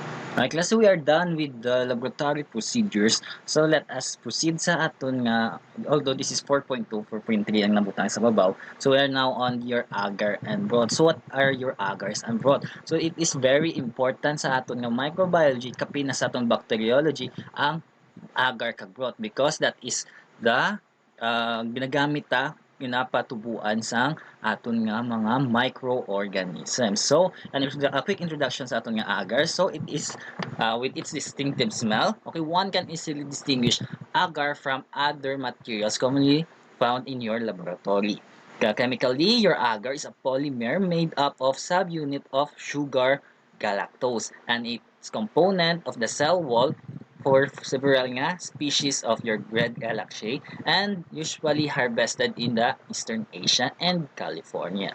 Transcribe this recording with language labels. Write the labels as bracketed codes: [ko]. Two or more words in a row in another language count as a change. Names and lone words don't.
[en] Okay, class, so we are done with the laboratory procedures. So let us proceed [hil] sa aton nga, [en] although this is 4.2, 4.3 [hil] ang nabutang sa babaw. [en] So we are now on your agar and broth. So what are your agars and broth? So it is very important [hil] sa aton nga microbiology, kapin na sa aton bacteriology, ang agar kag broth [en] because that is the [hil] ginagamit ta pinapatubuan sang aton nga mga microorganisms. [en] So, a quick introduction [hil] sa aton nga [en] agar. So, it is with its distinctive smell. Okay, one can easily distinguish agar from other materials commonly found in your laboratory. Chemically, your agar is a polymer made up of subunit of sugar galactose and its component of the cell wall for several nga species of your red galaxy and usually harvested in the Eastern Asia and California.